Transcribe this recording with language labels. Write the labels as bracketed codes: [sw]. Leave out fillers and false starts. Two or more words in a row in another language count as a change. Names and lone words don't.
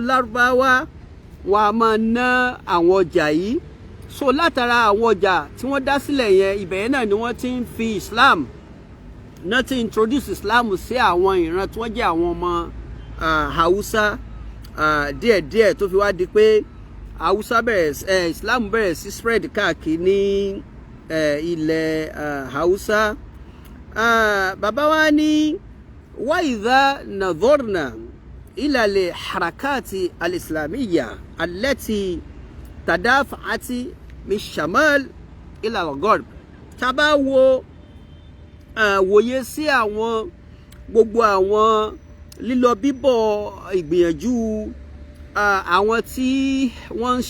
[yo] lárúbáwá wọn a máa ná àwọn ọjà yìí so látara àwọn ọjà tí wọ́n dá sílẹ̀ yẹn ibẹ̀ yẹn náà ni wọ́n ti ń fi Islam náà ti introduce Islam sí àwọn ìran tí wọ́n jẹ́ àwọn ọmọ Haúsá díẹ̀díẹ̀ tó fi wá di pé Hausa Islam bẹ̀rẹ̀ sí spread káàkiri ní ilẹ̀ Hausa. Bàbá wa ní wa [ar] إذا نظرنا إلى الحركة الإسلامية التي تدفقت من الشمال إلى الغرب. Tá bá wo wòye sí àwọn gbogbo àwọn lílọ bíbọ̀ ìgbìyànjú àwọn tí wọ́n ń